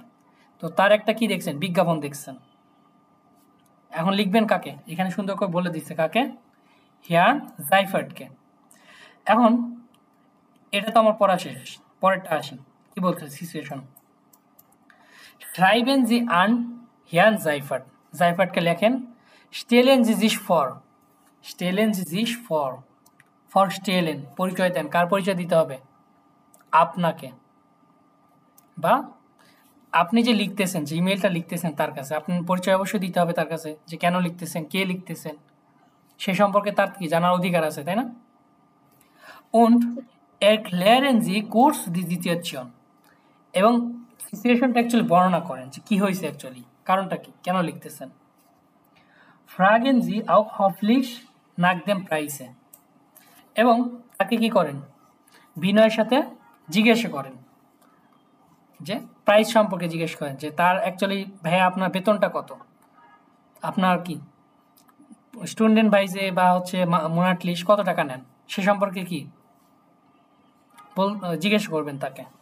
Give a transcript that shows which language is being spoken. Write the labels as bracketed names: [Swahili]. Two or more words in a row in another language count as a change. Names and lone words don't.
[Bangla] তো তার একটা কি দেখছেন, বিজ্ঞাপন দেখছেন। এখন লিখবেন কাকে, এখানে সুন্দর করে বলে দিচ্ছে কাকে, হিয়ান জাইফার্টকে। এখন এটা তো আমার পড়া শেষ, পরেরটা আসি, কি বলছে সিচুয়েশন। [German] schreiben Sie an Herrn Seifert, [Bangla] জাইফার্টকে লেখেন, [German] stellen Sie sich vor, stellen Sie sich vor, [Bangla] for stellen পরিচয় দেন, কার পরিচয় দিতে হবে, আপনাকে, বা আপনি যে লিখতেছেন, যে ইমেলটা লিখতেছেন তার কাছে আপনার পরিচয় অবশ্যই দিতে হবে তার কাছে, যে কেন লিখতেছেন, কে লিখতেছেন, সে সম্পর্কে তার কি জানার অধিকার আছে, তাই না? [German] und erklären Sie kurz die Situation, [Bangla] এবং সিচুয়েশনটা অ্যাকচুয়ালি বর্ণনা করেন যে কি হয়েছে, অ্যাকচুয়ালি কারণটা কি, কেন লিখতেছেন। [German] fragen Sie auch höflich nach dem Preise, [Bangla] এবং তাকে কি করেন, বিনয়ের সাথে জিজ্ঞাসা করেন, যে প্রাইস সম্পর্কে জিজ্ঞেস করেন, যে তার অ্যাকচুয়ালি ভাইয়া আপনার বেতনটা কত, আপনার কি স্টুডেন্ট বাইজে বা হচ্ছে মোনাটলিশ কত টাকা নেন, সে সম্পর্কে কি জিজ্ঞেস করবেন তাকে।